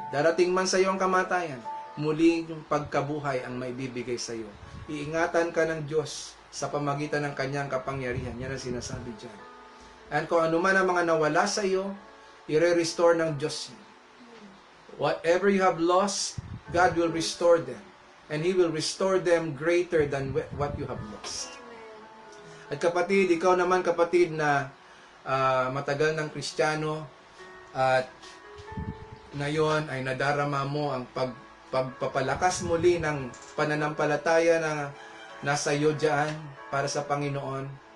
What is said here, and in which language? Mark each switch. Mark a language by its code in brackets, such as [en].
[tl] Darating man sa iyo ang kamatayan, muling pagkabuhay ang maibibigay sa iyo. Iingatan ka ng Diyos sa pamagitan ng kanyang kapangyarihan. Yan ang sinasabi dyan. And kung ano man ang mga nawala sa iyo, i-restore ng Diyos yun. [en] Whatever you have lost, God will restore them. And He will restore them greater than what you have lost. [tl] At kapatid, ikaw naman kapatid na matagal ng Kristiyano at ngayon ay nadarama mo ang pagpapalakas muli ng pananampalataya na nasa iyo dyan para sa Panginoon.